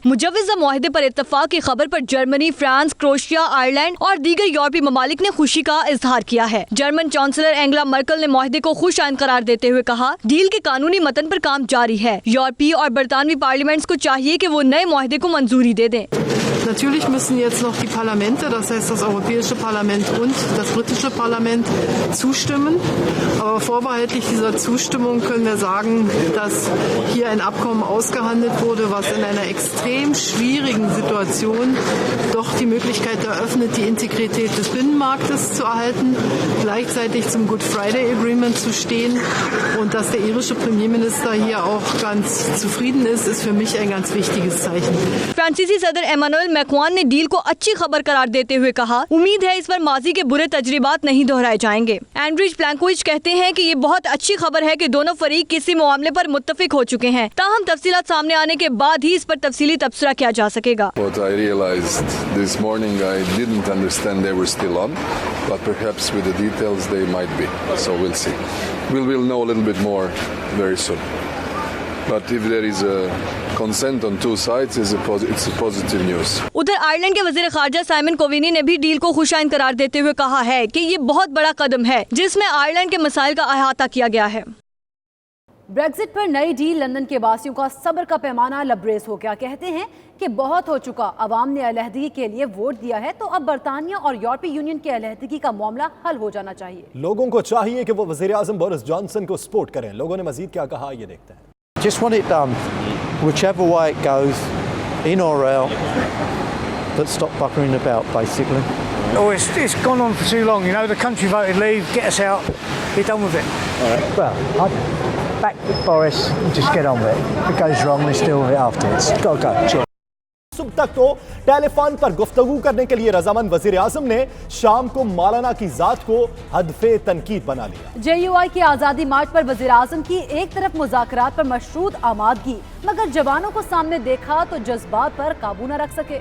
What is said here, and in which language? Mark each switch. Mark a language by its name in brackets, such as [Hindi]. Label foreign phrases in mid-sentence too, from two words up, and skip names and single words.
[Urdu] مجوزہ معاہدے پر اتفاق کی خبر پر جرمنی، فرانس، کروشیا، آئرلینڈ اور دیگر یورپی ممالک نے خوشی کا اظہار کیا ہے. جرمن چانسلر اینجلا میرکل نے معاہدے کو خوش آئند قرار دیتے ہوئے کہا، ڈیل کے قانونی متن پر کام جاری ہے. یورپی اور برطانوی پارلیمنٹس کو چاہیے کہ وہ نئے معاہدے کو منظوری دے دیں. [German] Natürlich müssen jetzt noch die Parlamente, das heißt das Europäische Parlament und das britische Parlament, zustimmen. Aber vorbehaltlich dieser Zustimmung können wir sagen, dass hier ein Abkommen ausgehandelt wurde, was in einer extrem schwierigen Situation doch die Möglichkeit eröffnet, die Integrität des Binnenmarktes zu erhalten, gleichzeitig zum Good Friday Agreement zu stehen. Und dass der irische Premierminister hier auch ganz zufrieden ist für mich ein ganz wichtiges Zeichen. [Urdu] فرانسیسی صدر ایمانوئل میکرون نے ڈیل کو اچھی خبر قرار دیتے ہوئے کہا، امید ہے اس پر ماضی کے برے تجربات نہیں دہرائے جائیں گے. اینڈریج پلینکووچ کہتے ہیں کہ یہ بہت اچھی خبر ہے کہ دونوں فریق کسی معاملے پر متفق ہو چکے ہیں. تاہم تفصیلات سامنے آنے کے بعد ہی اس پر تفصیلی تبصرہ کیا جا سکے گا. [English] What I realized this morning, I didn't understand they were still on, but perhaps with the details they might be. So we'll see. We'll know a little bit more very soon. But if there is a consent on two sides, it's a positive news. [Urdu] ادھر آئرلینڈ کے وزیر خارجہ سائمن کووینی نے بھی ڈیل کو خوش آئند قرار دیتے ہوئے کہا ہے کہ یہ بہت بڑا قدم ہے جس میں آئرلینڈ کے مسائل کا احاطہ کیا گیا ہے. بریگزٹ پر نئی ڈیل لندن کے باسیوں کا صبر کا پیمانہ لبریز ہو گیا. کہتے ہیں کہ بہت ہو چکا، عوام نے علیحدگی کے لیے ووٹ دیا ہے، تو اب برطانیہ اور یورپی یونین کے علیحدگی کا معاملہ حل ہو جانا چاہیے. لوگوں کو چاہیے کہ وہ وزیر اعظم بورس جانسن کو سپورٹ کریں. لوگوں نے مزید کیا کہا، یہ دیکھتے ہیں. [English] Just want it done, whichever way it goes, in or out, but stop buckering about, basically. Oh, it's gone on for too long, you know, the country voted leave, get us out, be done with it. Well, I'd back Boris and just get on with it. If it goes wrong, let's deal with it afterwards. Got to go. Cheers. [Urdu] صبح تک تو ٹیلیفون پر گفتگو کرنے کے لیے رضامند وزیر اعظم نے شام کو مولانا کی ذات کو ہدف تنقید بنا لیا. JUI کی آزادی مارچ پر وزیر اعظم کی ایک طرف مذاکرات پر مشروط آمادگی، مگر جوانوں کو سامنے دیکھا تو جذبات پر قابو نہ رکھ سکے.